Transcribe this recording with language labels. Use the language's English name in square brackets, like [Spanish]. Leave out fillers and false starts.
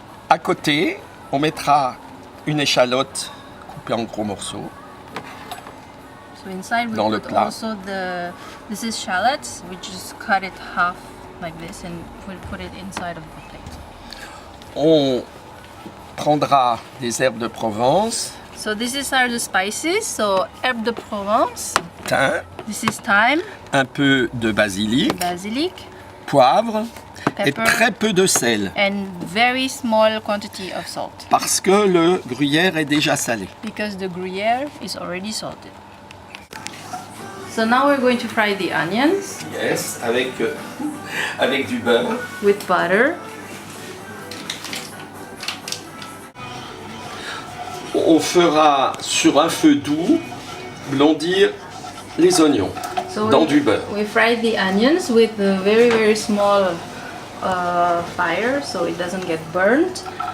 [French] À côté, on mettra une échalote coupée en gros morceaux. [English] So inside we [French] dans le plat. [English] Also this is shallots. We just cut it half like this and put it inside of the plate. [French] On prendra des herbes de Provence. [English] So this is the spices. So herbe de Provence. [French] Thym. [English] This is thyme. [French] Un peu de basilic. Poivre. [English] Pepper, [French] et très peu de sel. [English] And very small quantity of salt. [French] Parce que le gruyère est déjà salé. [English] Because the gruyère is already salted. So now we're going to fry the onions. Yes, [French] avec du beurre. [English] With butter. [French] On fera sur un feu doux blondir les oignons dans du beurre. [English] We fry the onions with a very small fire, so it doesn't get burnt.